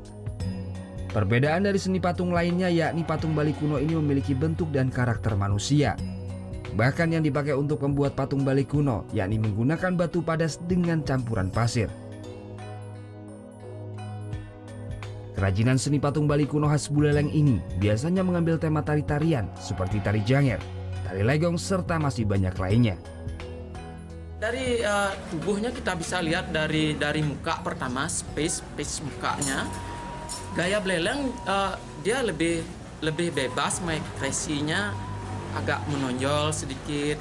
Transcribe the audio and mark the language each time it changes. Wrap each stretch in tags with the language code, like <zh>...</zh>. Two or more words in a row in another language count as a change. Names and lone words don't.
<id>Perbedaan dari seni patung lainnya yakni patung Bali kuno ini memiliki bentuk dan karakter manusia. Bahkan yang dipakai untuk membuat patung Bali kuno yakni menggunakan batu padas dengan campuran pasir. Kerajinan seni patung Bali kuno khas Buleleng ini biasanya mengambil tema tari-tarian seperti tari janger, tari legong, serta masih banyak lainnya. Dari tubuhnya kita bisa lihat dari muka pertama, space mukanya. Gaya Buleleng dia lebih bebas, ekspresinya agak menonjol sedikit.</id>